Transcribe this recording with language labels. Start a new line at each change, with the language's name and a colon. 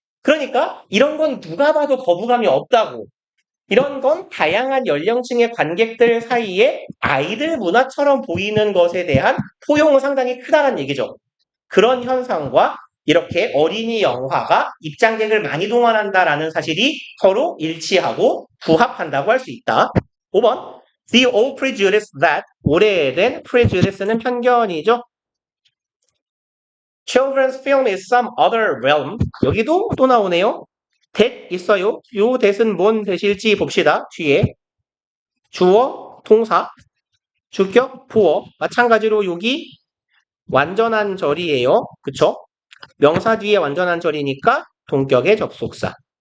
Korean: 그러니까 이런 건 누가 봐도 거부감이 없다고. 이런 건 다양한 연령층의 관객들 사이에 아이들 문화처럼 보이는 것에 대한 포용은 상당히 크다는 얘기죠. 그런 현상과 이렇게 어린이 영화가 입장객을 많이 동원한다라는 사실이 서로 일치하고 부합한다고 할 수 있다. 5번.
English: The old prejudice that
Korean: 오래된 prejudice는 편견이죠.
English: Children's film is some other realm.
Korean: 여기도 또 나오네요. that 있어요. 요 that은 뭔 that일지 봅시다. 뒤에 주어, 동사, 주격, 보어. 마찬가지로 여기 완전한 절이에요. 그쵸? 명사 뒤에 완전한 절이니까 동격의 접속사.